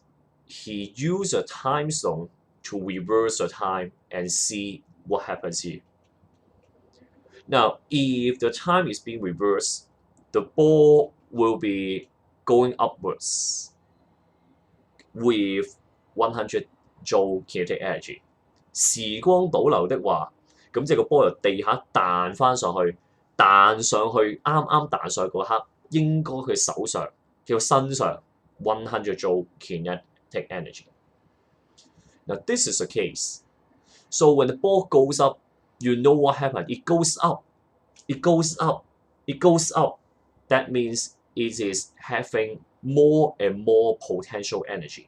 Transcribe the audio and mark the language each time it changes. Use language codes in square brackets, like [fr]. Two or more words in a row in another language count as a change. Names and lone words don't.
[en] He used a time stone to reverse the time and see what happens here. Now, if the time is being reversed, the ball will be going upwards with 100 joule kinetic energy. [yue] 時光倒流的話，咁即係個波由地下彈翻上去，啱啱彈上去嗰刻，應該佢手上、佢身上 [en] 100 joule kinetic energy. Now this is the case. So when the ball goes up, you know what happened. It goes up, it goes up, it goes up. That means it is having more and more potential energy.